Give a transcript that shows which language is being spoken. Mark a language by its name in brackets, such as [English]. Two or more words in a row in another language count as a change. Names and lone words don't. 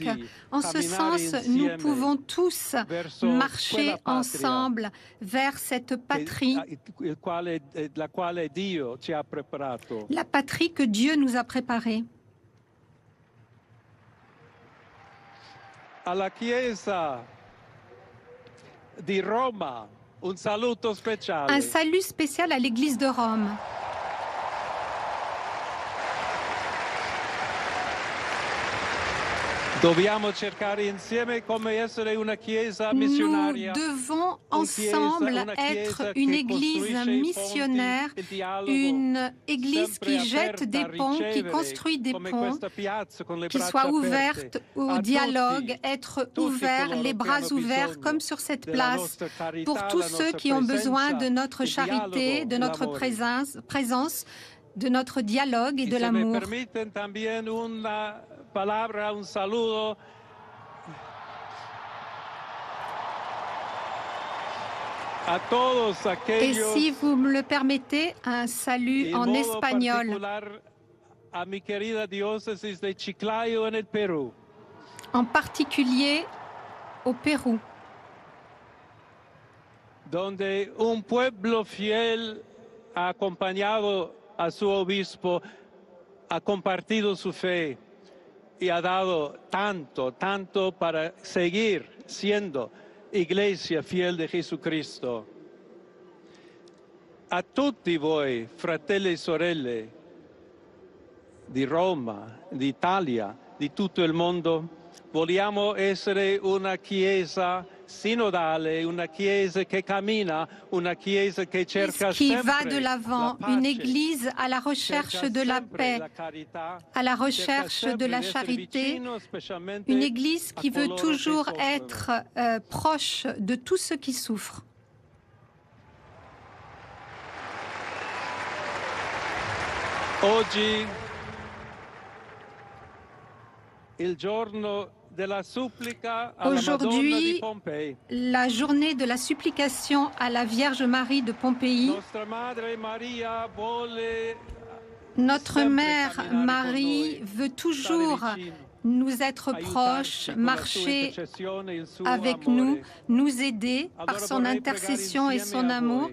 [French] En ce sens, nous pouvons tous marcher ensemble vers cette patrie, la patrie que Dieu nous a préparée. [Italian] À la Chiesa di Roma, Un saluto speciale. [French] Un salut spécial à l'Église de Rome. [Italian] Dobbiamo cercare insieme come essere una chiesa missionaria. [French] Nous devons ensemble être une église missionnaire, une église qui jette des ponts, qui construit des ponts, qui soit ouverte au dialogue, être ouvert, les bras ouverts, comme sur cette place, pour tous ceux qui ont besoin de notre charité, de notre présence, de notre dialogue et de l'amour. [Spanish] Palabra, un saludo. A todos [French] Et [Spanish] aquellos, [French] si vous me le permettez, un salut en espagnol. [Spanish] A mi querida diócesis de Chiclayo en el Perú. [French] En particulier au Pérou. [Spanish] Donde un pueblo fiel ha acompañado a su obispo, ha compartido su fe y ha dado tanto para seguir siendo iglesia fiel de Jesucristo. [Italian] A tutti voi, fratelli e sorelle di Roma, d'Italia, di tutto il mondo, vogliamo essere una chiesa synodale, una chiesa che cammina, una chiesa che cerca [French] qui [Italian] sempre [French] va de l'avant, une église à la recherche de la paix, à la recherche de la charité, une église qui veut toujours être proche de tous ceux qui souffrent. [Italian] Oggi, il giorno [French] Aujourd'hui, la journée de la supplication à la Vierge Marie de Pompéi, notre Mère Marie veut toujours nous être proches, marcher avec nous, nous aider par son intercession et son amour.